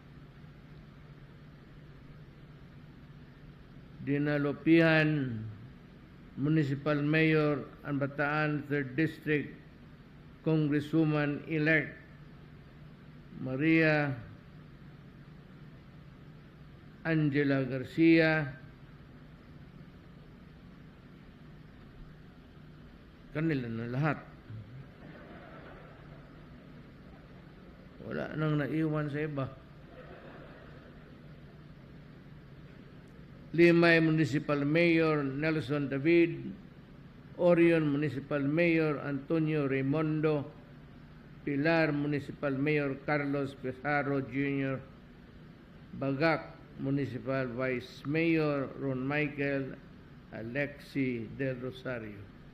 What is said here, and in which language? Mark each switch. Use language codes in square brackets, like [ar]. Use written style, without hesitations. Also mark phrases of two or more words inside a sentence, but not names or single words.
[tl] Dinalopihan Municipal Mayor and Bataan 3rd District Congresswoman-elect Maria Angela Garcia, kanila na lahat. Wala nang naiwan sa iba. Limay Municipal Mayor Nelson David, Orion Municipal Mayor Antonio Raimondo, Pilar Municipal Mayor Carlos Pizarro Jr., Bagak Municipal Vice Mayor Ron Michael Alexi Del Rosario.